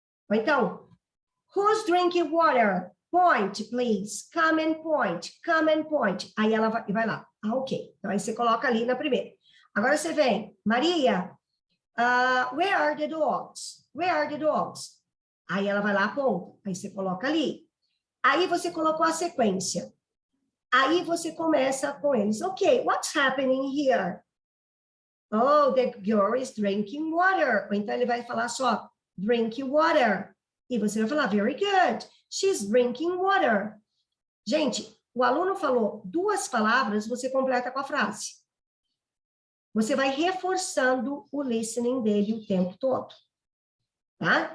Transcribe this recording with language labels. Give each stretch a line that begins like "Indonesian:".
English: Ou então, who's drinking water? Point, please. Come and point. Come and point.
Portuguese: Aí ela vai lá.
English: Ok.
Portuguese: Então, aí você coloca ali na primeira. Agora você vem,
English: Maria, where are the dogs? Where are the dogs?
Portuguese: Aí ela vai lá, aponta. Aí você coloca ali. Aí você colocou a sequência. Aí você começa com eles.
English: Ok, what's happening here? Oh, the girl is drinking water.
Portuguese: Ou então ele vai falar só,
English: drinking water.
Portuguese: E você vai falar,
English: very good. She's drinking water.
Portuguese: Gente, o aluno falou 2 palavras, você completa com a frase. Você vai reforçando o listening dele o tempo todo. tá?